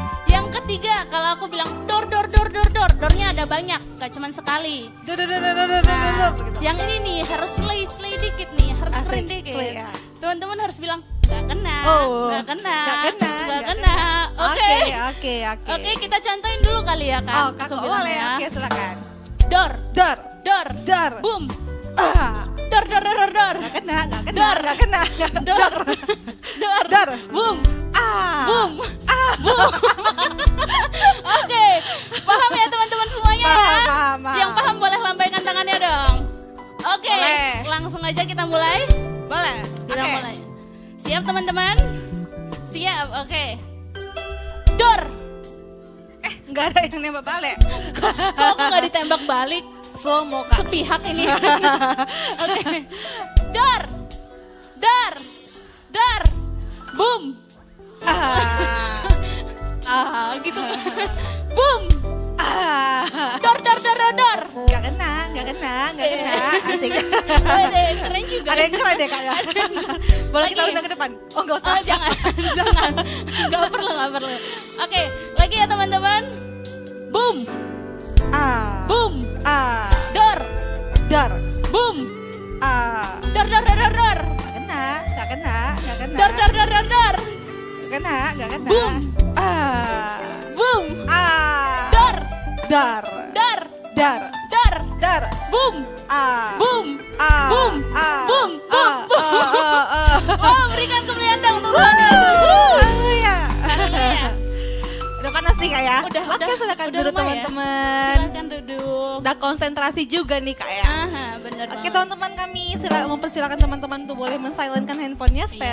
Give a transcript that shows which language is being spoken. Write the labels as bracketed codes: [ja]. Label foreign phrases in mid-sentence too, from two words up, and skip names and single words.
[id] Yang ketiga, kalau aku bilang doornya ada banyak, gak cuma sekali. Door, door, Nah, gitu. yang ini nih harus slay dikit nih, harus Asik, sprint dikit. slay ya. Teman-teman harus bilang gak kena, Oh, gak kena, nggak kena, nggak nggak kena. Oke. Oke. Oke, kita contohin dulu kali ya Kak. Oh, Aku Kak, bilang boleh. ya. Oke, silakan. Door, Door, door, door. boom, Ah, door. nggak kena. Door. Nggak kena. Door, door, Door. boom, Ah. boom, boom. Oke, paham ya teman-teman semuanya ya? Paham. Yang paham boleh lambaikan tangannya dong. Oke, Boleh. langsung langsung aja kita mulai. Boleh. Kita Oke. mulai. Siap teman-teman? Siap, oke. Dor. Nggak ada yang nembak balik. Kok aku nggak ditembak balik? Slow mo kak. Sepihak ini. Oke. Dor. Dor. Dor. Boom. Gitu. Boom. Dor dor dor dor dor. Nggak kena. Asik. Ada yang keren juga. Ada yang keren deh kak ya. Boleh kita Lagi. undang ke depan? Oh nggak usah. Oh jangan, jangan. Gak perlu. Oke, lagi ya teman-teman. Boom. Boom. Dor. Dar. Boom. Dor dor dor dor dor. Nggak kena. Dor dor dor dor dor. Nggak kena. Boom. Boom. Dor. Dar. Dor. Dar. Dor. Dar. Boom. Boom. Boom. Boom. Boom. Oh, berikan kemuliaan untuk Tuhan Yesus. Haleluya. Haleluya. Udah panas nih kak ya? Udah, Oke silakan udah duduk lumayan. teman-teman. Silakan duduk. Udah konsentrasi juga nih kak ya. Aha, benar Oke banget. teman-teman, kami mempersilakan teman-teman untuk boleh men-silentkan handphonenya supaya